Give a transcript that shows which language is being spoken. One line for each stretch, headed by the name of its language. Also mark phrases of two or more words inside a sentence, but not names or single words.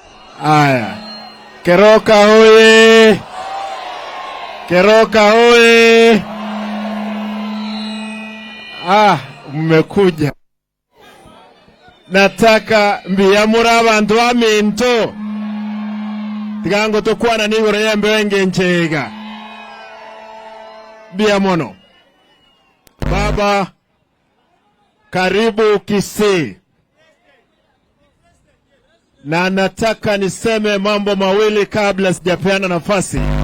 Swahili: Aya. Keroka hoye! Keroka hoye! Mmekuja.
Gusii: Nataka mbiyamura abantu baminto. Tigango tukwana nigore yembe wenge nchega.
Swahili: Biyamono. Baba, karibu Kisii. Na nataka niseme mambo mawili kabla sijapeana nafasi.